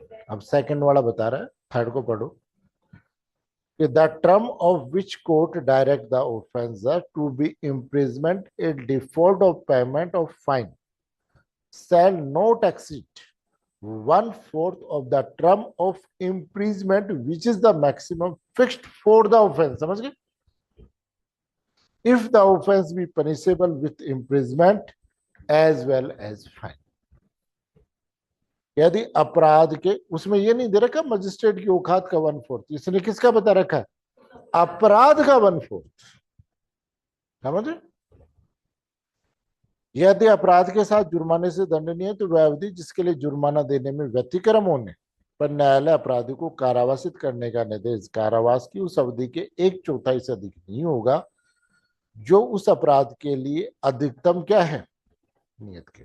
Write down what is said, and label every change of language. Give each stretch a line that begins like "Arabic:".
Hindi: अब सेकंड वाला बता रहा है, थर्ड को पढ़ो।
English: The term of which court direct the offender to be imprisonment in default of payment of fine shall not exceed 1/4 of the term of imprisonment which is the maximum fixed for the offense.
Hindi: समझ गए?
English: If the offense be punishable with imprisonment as well as fine.
Hindi: यदि अपराध के, उसमें ये नहीं दे रखा magistrate की औकात का 1/4, इसने किसका बता रखा है? अपराध का 1/4। समझे? यदि अपराध के साथ जुर्माने से दंडनीय है तो वह अवधि जिसके लिए जुर्माना देने में व्यतिक्रम होने पर न्यायालय अपराधी को कारावासित करने का निर्देश कारावास की उस अवधि के 1/4 से अधिक नहीं होगा जो उस अपराध के लिए अधिकतम क्या है, नियत के।